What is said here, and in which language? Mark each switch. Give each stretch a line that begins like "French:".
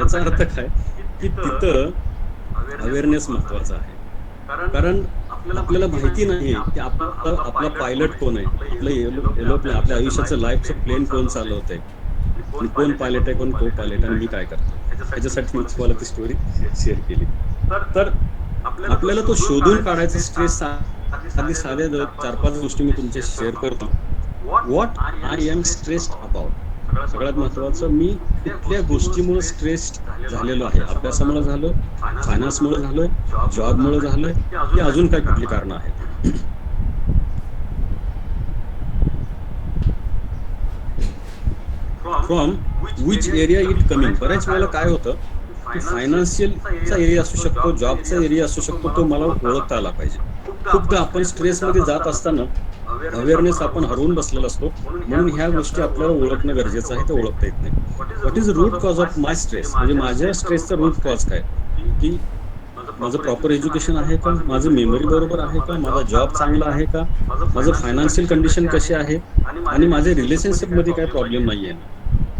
Marathi: याचा अर्थ काय की तिथं अवेअरनेस महत्वाचा आहे, कारण आपल्याला माहिती नाहीये की आपला पायलट कोण आहे, आपलं एरोप्लेन, आपल्या आयुष्याचं लाईफचं प्लेन कोण चालवत आहे आणि कोण पायलट आहे, कोण को पायलट आणि मी काय करतो। ह्याच्यासाठी मी तुम्हाला ती स्टोरी शेअर केली। तर आपल्याला तो शोधून काढायचा स्ट्रेस आधी साध्या 4-5 गोष्टी मी तुमच्याशी शेअर करतो।
English: What I am stressed about.
Marathi: सगळ्यात महत्वाचं, मी कुठल्या गोष्टीमुळे स्ट्रेस्ड झालेलो आहे। अभ्यासामुळे झालं, फायनान्समुळे झालं, जॉबमुळे झालं, की अजून काय कुठली कारणं आहेत।
English: From which area it coming.
Marathi: बऱ्याच वेळेला काय होतं की फायनान्शियलचा एरिया असू शकतो, जॉबचा एरिया असू शकतो, तो मला ओळखता आला पाहिजे। खूपदा आपण स्ट्रेसमध्ये जात असताना अवेअरनेस आपण हरवून बसलेला असतो, म्हणून ह्या गोष्टी आपल्याला ओळखणं गरजेचं आहे, ते ओळखता येत नाही।
English: what is root cause of my stress,
Marathi: म्हणजे माझ्या स्ट्रेसचा रूट कॉज काय, की माझं प्रॉपर एज्युकेशन आहे का, माझं मेमरी बरोबर आहे का, माझा जॉब चांगला आहे का, माझं फायनान्शियल कंडिशन कशी आहे आणि माझ्या रिलेशनशिप मध्ये काय प्रॉब्लेम नाहीये ना।